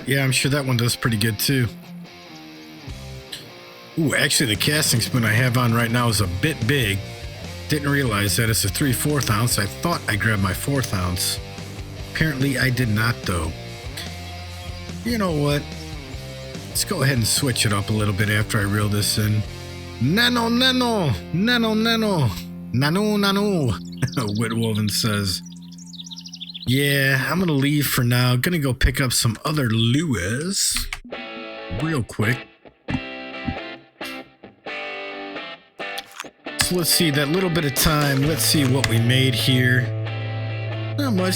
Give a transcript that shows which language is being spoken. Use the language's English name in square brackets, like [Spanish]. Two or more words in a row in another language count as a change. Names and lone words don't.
[English] Yeah, I'm sure that one does pretty good too. Ooh, actually the casting spoon I have on right now is a bit big. Didn't realize that it's a 3/4 ounce. I thought I grabbed my 1/4 ounce. Apparently I did not though. You know what? Let's go ahead and switch it up a little bit after I reel this in. Nano, nano, nano, nano, nano, nano, Whitwoven says. Yeah, I'm gonna leave for now. Gonna go pick up some other lures real quick. So let's see that little bit of time. Let's see what we made here. Not much.